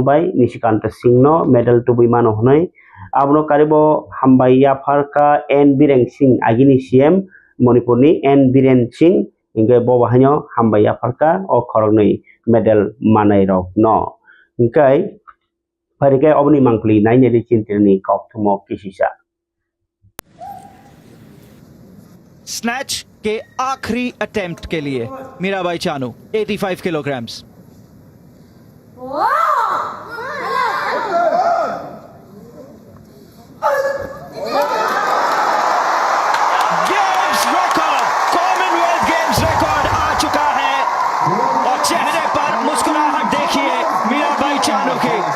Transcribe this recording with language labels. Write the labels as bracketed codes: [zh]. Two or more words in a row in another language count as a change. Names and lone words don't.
[trp] bai Nishikanta Singh no medal tubui mano honai abno karibo hambaiya pharka N Biren Singh agini CM Manipur ni N Biren Singh inge bo bahino hambaiya pharka o khorognai medal manai rok no ingkai pharike obni mangpli naine ri chintirni kokthumo kisisa [hi] स्नैच के आखिरी अटेम्प्ट के लिए मीराबाई चानू 85 [en] kilograms games record Commonwealth Games record [hi] आ चुका है और चेहरे पर मुस्कुराहट देखिए मीराबाई चानू की